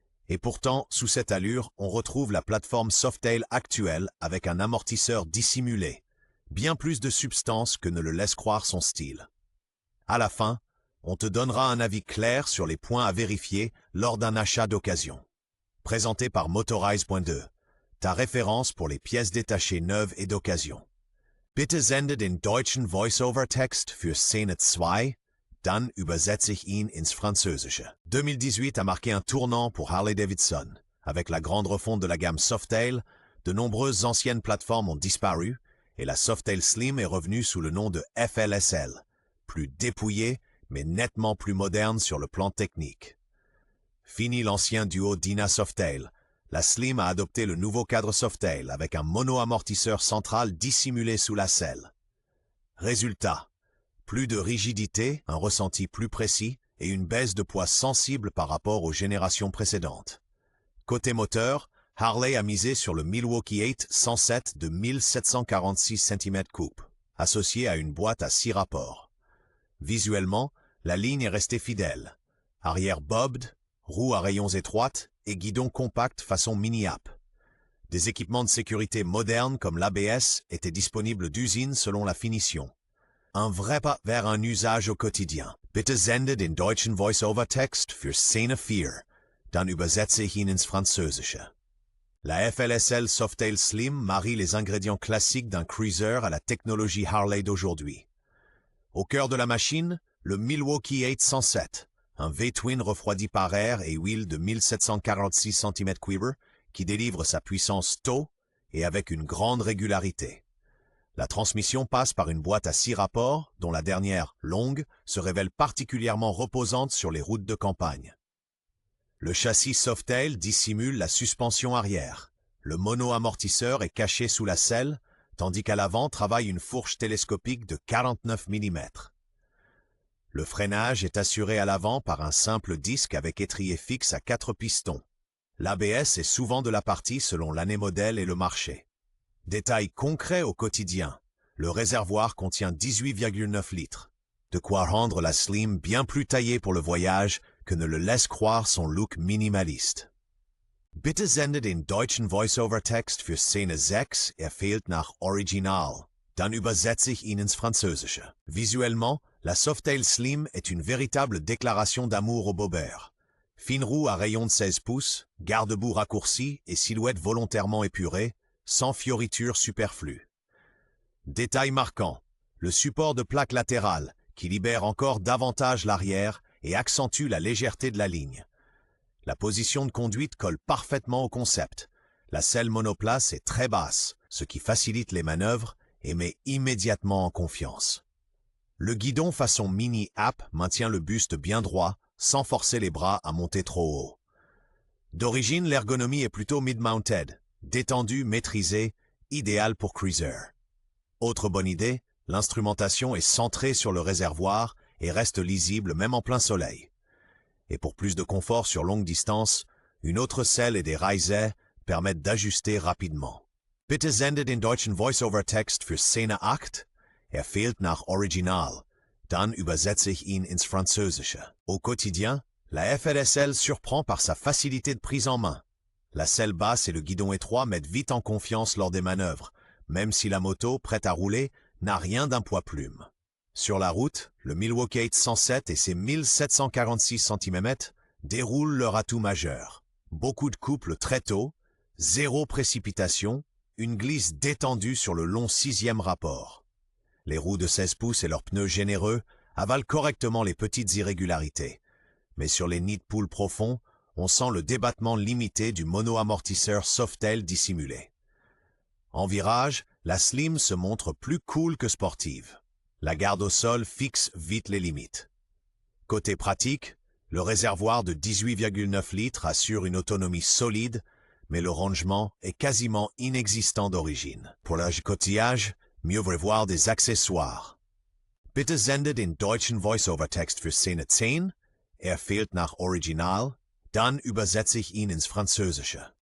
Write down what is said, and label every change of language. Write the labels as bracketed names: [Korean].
[French] Et pourtant, sous cette allure, on retrouve la plateforme Softail actuelle avec un amortisseur dissimulé, bien plus de substance que ne le laisse croire son style. À la fin, on te donnera un avis clair sur les points à vérifier lors d'un achat d'occasion. Présenté par Motorize.de, ta référence pour les pièces détachées neuves et d'occasion. [German] Bitte sende den deutschen Voice-over-Text für Szene 2, dann übersetze ich ihn ins Französische. [French] 2018 a marqué un tournant pour Harley-Davidson. Avec la grande refonte de la gamme Softail, de nombreuses anciennes plateformes ont disparu et la Softail Slim est revenue sous le nom de FLSL, plus dépouillée mais nettement plus moderne sur le plan technique. Fini l'ancien duo Dyna-Softail, la Slim a adopté le nouveau cadre Softail avec un mono-amortisseur central dissimulé sous la selle. Résultat, plus de rigidité, un ressenti plus précis et une baisse de poids sensible par rapport aux générations précédentes. Côté moteur, Harley a misé sur le Milwaukee 8 107 de 1746 cm3, associé à une boîte à 6 rapports. Visuellement, la ligne est restée fidèle. Arrière bobbed, roues à rayons étroites et guidon compact façon mini-app. Des équipements de sécurité modernes comme l'ABS étaient disponibles d'usine selon la finition. Un vrai pas vers un usage au quotidien. [German] Bitte sende den deutschen Voice-over-Text für Szene 4, dann übersetze ich ihn ins Französische. [French] La FLSL Softail Slim marie les ingrédients classiques d'un cruiser à la technologie Harley d'aujourd'hui. Au cœur de la machine, le Milwaukee 8 107, un V-twin refroidi par air et huile de 1746 cm3 qui délivre sa puissance tôt et avec une grande régularité. La transmission passe par une boîte à 6 rapports, dont la dernière, longue, se révèle particulièrement reposante sur les routes de campagne. Le châssis Softail dissimule la suspension arrière. Le mono-amortisseur est caché sous la selle, tandis qu'à l'avant travaille une fourche télescopique de 49 mm. Le freinage est assuré à l'avant par un simple disque avec étrier fixe à 4 pistons. L'ABS est souvent de la partie selon l'année modèle et le marché. Détail concret au quotidien, le réservoir contient 18,9 litres. De quoi rendre la Slim bien plus taillée pour le voyage que ne le laisse croire son look minimaliste. [German] Bitte sende den deutschen Voice-over-Text für Szene 6, fehlt nach Original. Dann übersetze ich ihn ins Französische. [French] Visuellement, la Softail Slim est une véritable déclaration d'amour au bobber. Fine roue à rayon de 16 pouces, garde-boue raccourci et silhouette volontairement épurée, sans fioritures superflues. Détail marquant, le support de plaque latérale qui libère encore davantage l'arrière et accentue la légèreté de la ligne. La position de conduite colle parfaitement au concept. La selle monoplace est très basse, ce qui facilite les manœuvres et met immédiatement en confiance. Le guidon façon mini-app maintient le buste bien droit, sans forcer les bras à monter trop haut. D'origine, l'ergonomie est plutôt mid-mounted, détendue, maîtrisée, idéale pour cruiser. Autre bonne idée, l'instrumentation est centrée sur le réservoir et reste lisible même en plein soleil. Et pour plus de confort sur longue distance, une autre selle et des Reiser permettent d'ajuster rapidement. [German] Bitte sende den deutschen Voice-over-Text für Szene 8, fehlt nach Original, dann übersetze ich ihn ins Französische. [French] Au quotidien, la FLSL surprend par sa facilité de prise en main. La selle basse et le guidon étroit mettent vite en confiance lors des manœuvres, même si la moto, prête à rouler, n'a rien d'un poids-plume. Sur la route, le Milwaukee 8 107 et ses 1746 cm déroulent leur atout majeur. Beaucoup de couples très tôt, zéro précipitation, une glisse détendue sur le long 6e rapport. Les roues de 16 pouces et leurs pneus généreux avalent correctement les petites irrégularités. Mais sur les nids de poules profonds, on sent le débattement limité du mono-amortisseur Softail dissimulé. En virage, la Slim se montre plus cool que sportive. La garde au sol fixe vite les limites. Côté pratique, Le réservoir de 18,9 litres assure une autonomie solide, mais le rangement est quasiment inexistant d'origine. Pour l'agicotillage, mieux vaut voir des accessoires. [German] Bitte sendet den deutschen Voice-Over-Text für Szene 10. Fehlt nach Original. Dann übersetze ich ihn ins Französische.